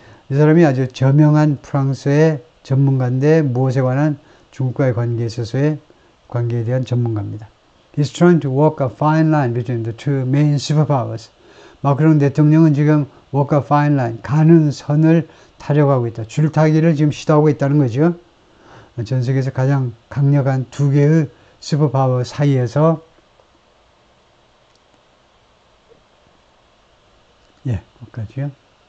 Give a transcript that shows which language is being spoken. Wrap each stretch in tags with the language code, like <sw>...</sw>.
<ko>이 사람이 아주 저명한 프랑스의 전문가인데 무엇에 관한 중국과의 관계에 있어서의 관계에 대한 전문가입니다.</ko> <en>He's trying to walk a fine line between the two main superpowers.</en> <ko>마크롱 대통령은 지금</ko> <en>walk a fine line,</en> <ko>가는 선을 타려고 하고 있다. 줄타기를 지금 시도하고 있다는 거죠. 전 세계에서 가장 강력한 두 개의 슈퍼파워 사이에서 거기까지요.</ko>